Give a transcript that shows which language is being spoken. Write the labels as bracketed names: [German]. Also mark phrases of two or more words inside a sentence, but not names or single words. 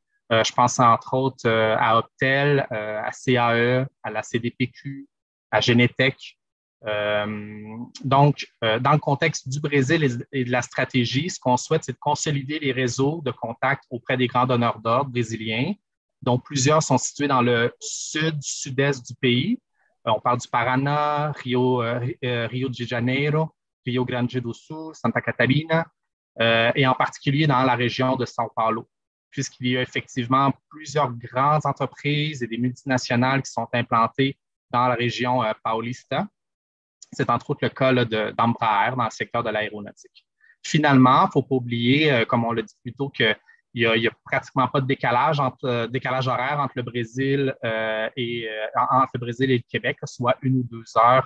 [French] Je pense entre autres à Optel, à CAE, à la CDPQ, à Génétech. Donc, dans le contexte du Brésil et de la stratégie, ce qu'on souhaite, c'est de consolider les réseaux de contacts auprès des grands donneurs d'ordre brésiliens, dont plusieurs sont situés dans le sud-est du pays. On parle du Paraná, Rio de Janeiro, Rio Grande do Sul, Santa Catarina, et en particulier dans la région de São Paulo, puisqu'il y a effectivement plusieurs grandes entreprises et des multinationales qui sont implantées dans la région paulista. C'est entre autres le cas d'Embraer dans le secteur de l'aéronautique. Finalement, il ne faut pas oublier, comme on l'a dit plus tôt, qu'il n'y a pratiquement pas de décalage horaire entre le Brésil et le Québec, soit 1 ou 2 heures.